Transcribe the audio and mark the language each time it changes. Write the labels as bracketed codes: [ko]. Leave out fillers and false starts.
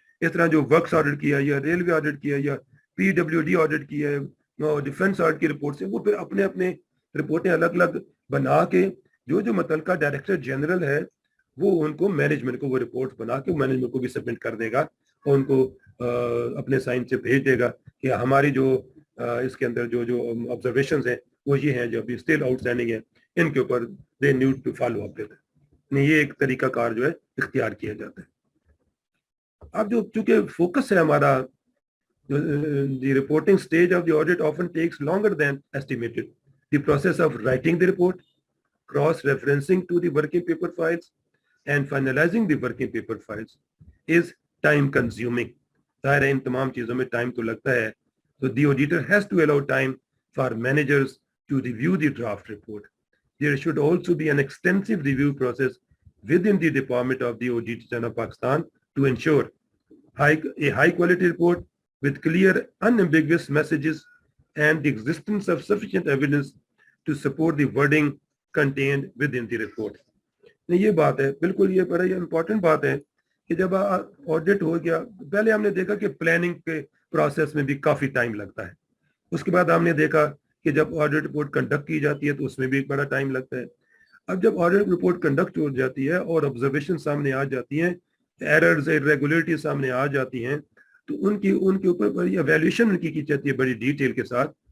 [ur] اس طرح جو works audit کیا یا ریلوے آڈٹ کیا یا PWD آڈٹ کیا ہے, ڈیفنس آڈٹ کی رپورٹ سے وہ پھر اپنے رپورٹیں الگ الگ بنا کے جو متعلقہ ڈائریکٹر جنرل ہے وہ ان کو مینجمنٹ کو وہ رپورٹ بنا کے مینجمنٹ کو بھی سبمٹ کر دے گا اور ان کو اپنے سائن سے بھیج دے گا کہ ہماری جو اس کے اندر جو آبزرویشنز ہیں وہ یہ ہیں جو ابھی اسٹل آؤٹ اسٹینڈنگ ہیں, ان کے اوپر [en] They need to follow up with. [ur] یہ ایک طریقہ کار جو ہے اختیار کیا جاتا ہے. اب جو چونکہ فوکس ہے ہمارا, [en] the reporting stage of the audit often takes longer than estimated. The process of writing the report, cross-referencing to the working paper files, and finalizing the working paper files is time consuming. [ur] ظاہر ہے ان تمام چیزوں میں time تو لگتا ہے. [en] So the auditor has to allow time for managers to review the draft report. There should also be an extensive review process within the Department of the Auditor General of Pakistan to ensure a high quality report with clear, unambiguous messages and the existence of sufficient evidence to support the wording contained within the report. [ur] یہ بات ہے, بالکل یہ بڑا important بات ہے کہ جب آڈٹ ہو گیا, پہلے ہم نے دیکھا کہ پلاننگ کے پروسیس میں بھی کافی ٹائم لگتا ہے. اس کے بعد ہم نے دیکھا کہ جب آڈٹ رپورٹ کنڈکٹ کی جاتی ہے تو اس میں بھی ایک بڑا ٹائم لگتا ہے. اب جب آڈٹ رپورٹ کنڈکٹ ہو جاتی ہے اور آبزرویشن سامنے آ جاتی ہیں, ایررز irregularities سامنے آ جاتی ہیں, تو ان کے اوپر بڑی ایویلیوشن ان کی جاتی ہے بڑی ڈیٹیل کے ساتھ.